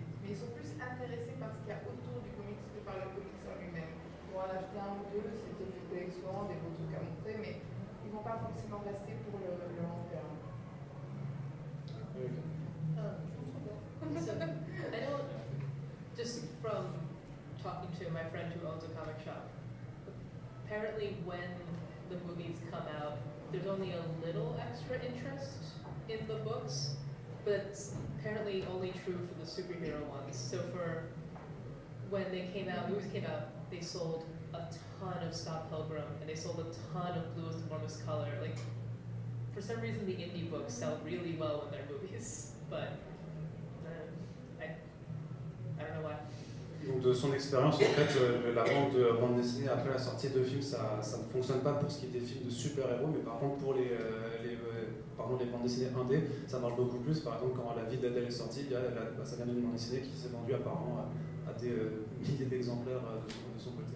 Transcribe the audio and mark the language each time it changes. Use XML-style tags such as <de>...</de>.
<fr>Mais ils sont plus intéressés par ce qu'il y a autour du comics que par le comics en lui-même. Pour en acheter un ou deux, c'est peut-être une collection, des beaux trucs à montrer, mais ils ne vont pas forcément rester pour le long terme.</fr> <en>I don't, just from talking to my friend who owns a comic shop, apparently when the movies come out, there's only a little extra interest in the books, but apparently only true for the superhero ones. So for when they came out, movies came out, they sold a ton of Scott Pilgrim, and they sold a ton of Blue is the Warmest Color, like, for some reason, the indie books sell really well in their movies, but I don't know why.</en> <fr>Donc de son expérience, en fait, la vente de bande dessinée après la sortie de films, ça ne fonctionne pas pour ce qui est des films de super-héros, mais par contre pour les bandes dessinées indées, ça marche beaucoup plus. Par exemple, quand La vie d'Adèle est sortie, ça vient d'une bande dessinée qui s'est vendue apparemment à des milliers d'exemplaires de son côté.</fr>